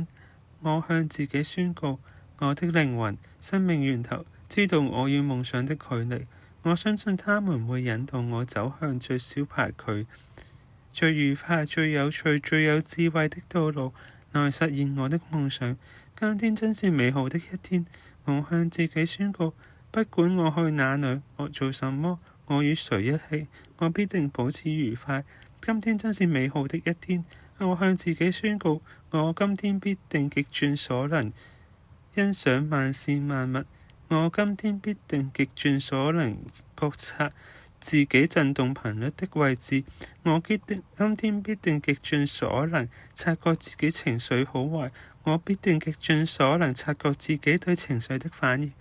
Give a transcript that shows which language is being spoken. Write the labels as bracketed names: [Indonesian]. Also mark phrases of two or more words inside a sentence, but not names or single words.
[Chinese] 我向自己宣告，我的靈魂、生命源頭知道我與夢想的距離，我相信他們會引導我走向最少排距、最愉快、最有趣、最有智慧的道路，來實現我的夢想。今天真是美好的一天。我向自己宣告，不管我去哪裏，我做什麼，我與誰一起，我必定保持愉快。今天真是美好的一天。我向自己宣告，我今天必定極盡所能欣賞萬事萬物。我今天必定極盡所能覺察自己振動頻率的位置。我今天必定極盡所能察覺自己情緒好壞。我必定極盡所能察覺自己對情緒的反應。